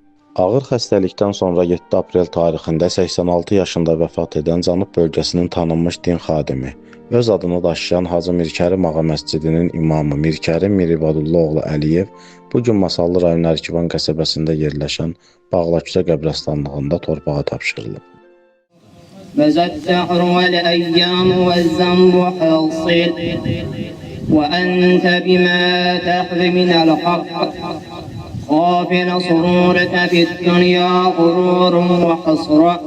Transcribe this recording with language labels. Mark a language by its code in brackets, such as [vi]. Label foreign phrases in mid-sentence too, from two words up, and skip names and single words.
[az] Ağır xəstəlikdən sonra 7 aprel tarixində 86 yaşında vəfat edən Cənub bölgəsinin tanınmış din xadimi, öz adını daşıyan Hacı Mirkərim Ağa məscidinin imamı Mirkərim Miribadulluoğlu Əliyev bu gün Masallı rayon Ərkivan qəsəbəsində yerləşən Bağlaküçə qəbirstanlığında torpağa tapşırılıb. [ar] مَزَ الدَّهْرُ وَالْأَيَّامُ وَالذَّنْبُ حَاصِلٌ وَأَنْتَ بِمَا تَحْوِي مِنَ الْحَقِّ قَافِلَ سُرُورِكَ فِي الدُّنْيَا غُرُورٌ وَحَسْرَةٌ.